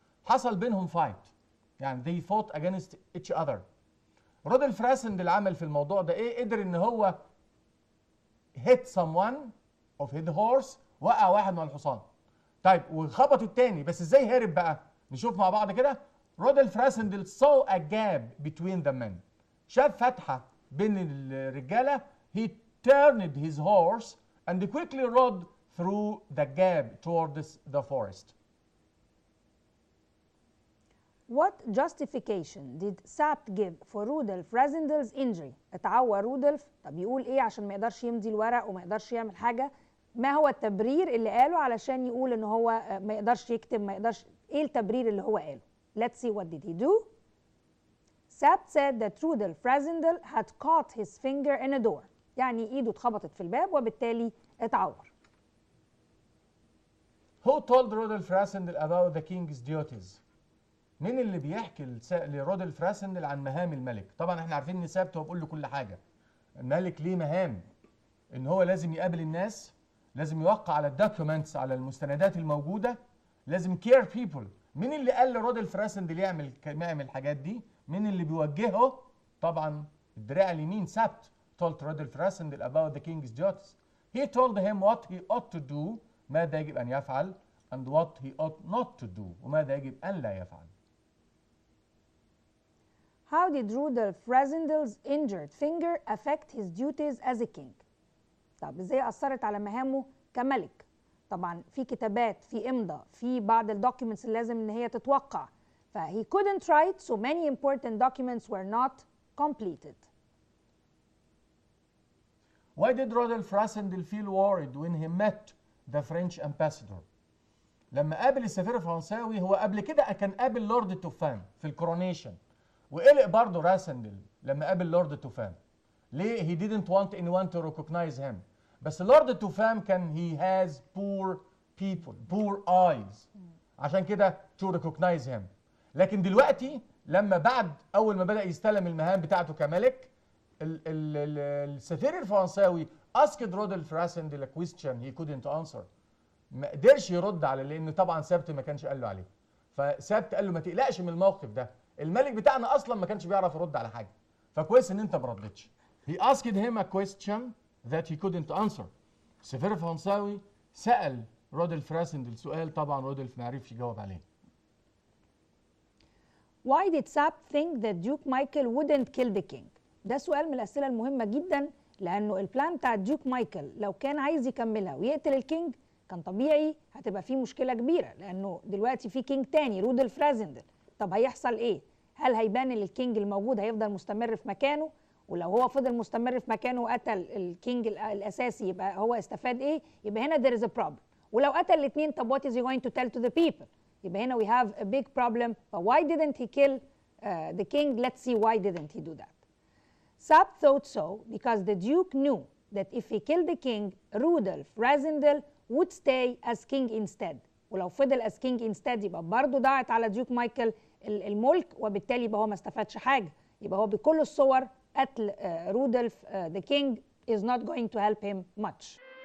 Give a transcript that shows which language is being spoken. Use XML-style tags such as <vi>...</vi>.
<ar>حصل بينهم فايت، يعني</ar> <en>they fought against each other.</en> <ar>رودولف راسندل عمل في الموضوع ده ايه؟ قدر ان هو</ar> <en>hit someone of his horse،</en> <ar>وقع واحد من الحصان. طيب وخبط التاني، بس ازاي هرب بقى؟ نشوف مع بعض كده.</ar> <en>Rudolf Rassendyll saw a gap between the men.</en> <ar>شاف فتحة بين الرجالة.</ar> <en>He turned his horse and quickly rode through the gap towards the forest. What justification did Sapt give for Rudolf Rasendel's injury?</en> <ar>اتعور رودولف، طب يقول ايه عشان ما يقدرش يمضي الورق وما يقدرش يعمل حاجة؟ ما هو التبرير اللي قاله علشان يقول ان هو ما يقدرش يكتب، ما يقدرش؟ ايه التبرير اللي هو قاله؟</ar> <en>Let's see what did he do. Sapt said that Rudolf Rasendel had caught his finger in a door.</en> <ar>يعني ايده اتخبطت في الباب وبالتالي اتعور.</ar> <en>Who told Rudolf Rasendel about the king's duties?</en> <ar>مين اللي بيحكي لرودولف راسندل عن مهام الملك؟ طبعا احنا عارفين ان سابت هو بيقول له كل حاجه. الملك ليه مهام، ان هو لازم يقابل الناس، لازم يوقع على الدوكيومنتس، على المستندات الموجوده، لازم كير بيبل. مين اللي قال لرودولف راسندل يعمل الحاجات دي؟ مين اللي بيوجهه؟ طبعا الدراع اليمين سابت</ar> <en>told Rudolf Rasendel about the king's duties. He told him what he ought to do،</en> <ar>ماذا يجب ان يفعل،</ar> <en>and what he ought not to do،</en> <ar>وماذا يجب ان لا يفعل.</ar> <en>How did Rudolf Rasendel's injured finger affect his duties as a king?</en> <ar>طب ازاي اثرت على مهامه كملك؟ طبعا في كتابات، في امضاء، في بعض الدوكيومنتس اللي لازم ان هي تتوقع.</ar> <en>ف he couldn't write so many important documents were not completed. Why did Rudolf Rasendel feel worried when he met the French ambassador?</en> <ar>لما قابل السفير الفرنساوي، هو قبل كده كان قابل لورد توفان في الكورونيشن، وقلق برضه راسندل لما قابل لورد توفان. ليه؟</ar> <en>he didn't want anyone to recognize him.</en> <ar>بس لورد توفان كان</ar> <en>he has poor people, poor eyes،</en> <ar>عشان كده</ar> <en>to recognize him.</en> <ar>لكن دلوقتي لما بعد أول ما بدأ يستلم المهام بتاعته كملك، السفير الفرنساوي</ar> <en>asked Rudolf Rassendyll a question he couldn't answer.</en> <ar>ما قدرش يرد على، لأنه طبعا سابت ما كانش قال له عليه. فسابت قال له ما تقلقش من الموقف ده، الملك بتاعنا أصلا ما كانش بيعرف يرد على حاجة، فكويس إن أنت ما ردتش.</ar> <en>He asked him a question that he couldn't answer.</en> <ar>السفير الفرنساوي سأل رودولف راسندل سؤال طبعا رودولف ما عرفش يجاوب عليه.</ar> <en>Why did Sap think that Duke Michael wouldn't kill the king؟</en> <ar>ده سؤال من الأسئلة المهمة جدا، لأنه البلان بتاع ديوك مايكل لو كان عايز يكملها ويقتل الكينج كان طبيعي هتبقى فيه مشكلة كبيرة، لأنه دلوقتي في كينج تاني رودولف راسندل. طب هيحصل إيه؟ هل هيبان ان الكينج الموجود هيفضل مستمر في مكانه؟ ولو هو فضل مستمر في مكانه وقتل الكينج الأساسي يبقى هو استفاد إيه؟ يبقى هنا</ar> <en>there is a problem.</en> <ar>ولو قتل الاثنين طب</ar> <en>what is he going to tell to the people؟</en> <ar>يبقى هنا</ar> <en>we have a big problem. But why didn't he kill the king? Let's see why didn't he do that. Sap thought so because the Duke knew that if he killed the king, Rudolf Rasindel would stay as king instead.</en> <ar>ولو فضل</ar> <en>as king instead</en> <ar>يبقى برضه ضاعت على ديوك مايكل الملك، وبالتالي يبقى هو ما استفادش حاجة. يبقى هو بكل الصور قتل رودولف</ar> <en>the king is not going to help him much.</en>